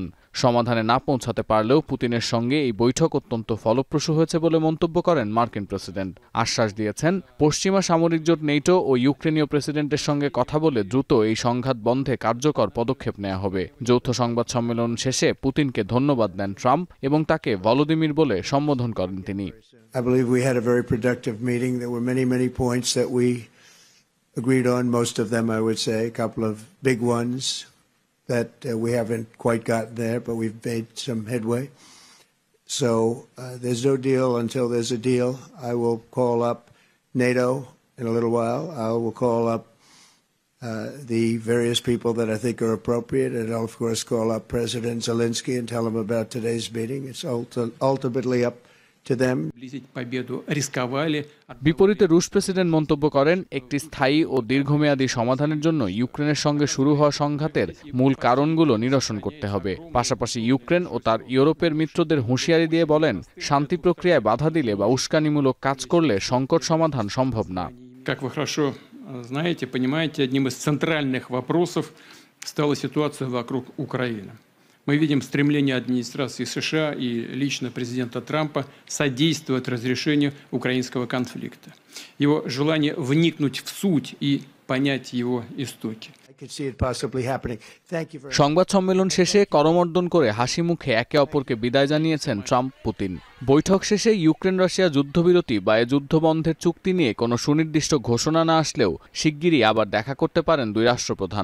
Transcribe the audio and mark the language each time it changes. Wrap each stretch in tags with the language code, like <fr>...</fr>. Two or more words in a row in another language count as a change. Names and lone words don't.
<bn>সমাধানে না পৌঁছাতে পারলেও পুতিনের সঙ্গে এই বৈঠক অত্যন্ত ফলপ্রসূ হয়েছে বলে মন্তব্য করেন মার্কিন প্রেসিডেন্ট। আশ্বাস দিয়েছেন, পশ্চিমা সামরিক জোট নেটো ও ইউক্রেনীয় প্রেসিডেন্টের সঙ্গে কথা বলে দ্রুত এই সংঘাত বন্ধে কার্যকর পদক্ষেপ নেওয়া হবে। যৌথ সংবাদ সম্মেলন শেষে পুতিনকে ধন্যবাদ দেন ট্রাম্প এবং তাকে ভলোদিমির বলে সম্বোধন করেন তিনি।</bn> <en>I believe we had a very productive meeting. There were many points that we agreed on, most of them I would say, a couple of big ones that we haven't quite gotten there, but we've made some headway. So there's no deal until there's a deal. I will call up NATO in a little while. I will call up the various people that I think are appropriate, and I'll of course call up President Zelensky and tell him about today's meeting. It's ultimately up to them.</en> <bn>বিপরীতে রুশ প্রেসিডেন্ট মন্তব্য করেন, একটি স্থায়ী ও দীর্ঘমেয়াদী সমাধানের জন্য ইউক্রেনের সঙ্গে শুরু হওয়া সংঘাতের মূল কারণগুলো নিরসন করতে হবে। পাশাপাশি ইউক্রেন ও তার ইউরোপের মিত্রদের হুঁশিয়ারি দিয়ে বলেন, শান্তি প্রক্রিয়ায় বাধা দিলে বা উস্কানিমূলক কাজ করলে সংকট সমাধান সম্ভব না।</bn> <ru>Знаете, понимаете, одним из центральных вопросов стала ситуация вокруг Украины. Мы видим стремление администрации США и лично президента Трампа содействовать разрешению украинского конфликта. Его желание вникнуть в суть и понять его истоки.</ru> <bn>সংবাদ সম্মেলন শেষে করমর্দন করে হাসি মুখে একে অপরকে বিদায় জানিয়েছেন ট্রাম্প পুতিন। বৈঠক শেষে ইউক্রেন রাশিয়া যুদ্ধবিরতি বা যুদ্ধবন্ধের চুক্তি নিয়ে কোনো সুনির্দিষ্ট ঘোষণা না আসলেও শিগগিরই আবার দেখা করতে পারেন দুই রাষ্ট্রপ্রধান।</bn>